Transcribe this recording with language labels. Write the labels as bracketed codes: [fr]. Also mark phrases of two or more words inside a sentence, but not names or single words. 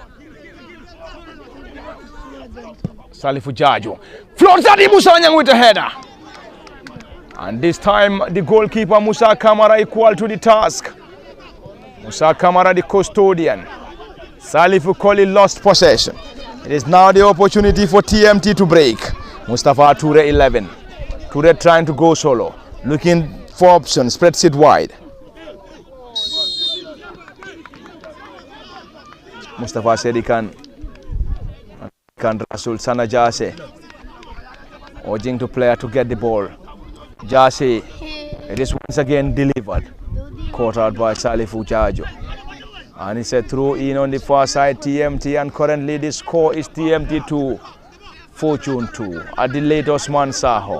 [en] Salifu Jajo floats at Musa Nyang with a header, and this time the goalkeeper Musa Kamara equal to the task. Musa Kamara, the custodian. Salifu Koli lost possession. It is now the opportunity for TMT to break. Mustafa Toure 11. Toure trying to go solo, looking for options, spreads it wide. Mustafa said he can Rasul Sana Jase urging to player to get the ball. Jase, it is once again delivered, caught out by Salifu Jajo, and it's a throw in on the far side TMT, and currently the score is TMT 2, Fortune 2 at the late Osman Saho.